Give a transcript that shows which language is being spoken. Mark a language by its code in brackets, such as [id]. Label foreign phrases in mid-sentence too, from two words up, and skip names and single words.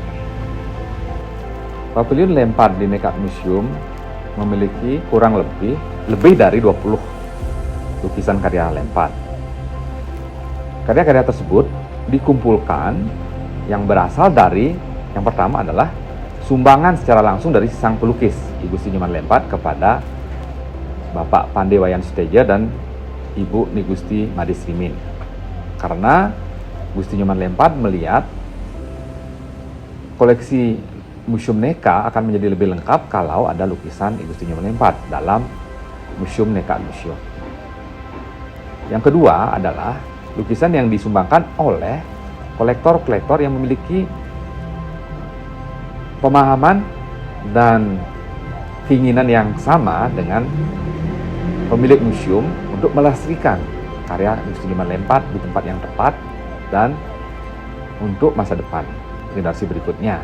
[id] Pavilion Lempart di Nekat Museum memiliki kurang lebih dari 20 lukisan karya Lempart. Karya-karya tersebut dikumpulkan yang berasal dari, yang pertama adalah sumbangan secara langsung dari sang pelukis Igusti Nyoman Lempart kepada Bapak Pandey Wayan Suteja dan Ibu Nigusti Madisrimin. Karena Gusti Nyoman Lempart melihat koleksi Museum Neka akan menjadi lebih lengkap kalau ada lukisan Igusti Nyoman Lempart dalam Museum Nekat Museum. Yang kedua adalah lukisan yang disumbangkan oleh kolektor-kolektor yang memiliki pemahaman dan keinginan yang sama dengan pemilik museum untuk melestarikan karya Igusti Nyoman Lempart di tempat yang tepat dan untuk masa depan generasi berikutnya.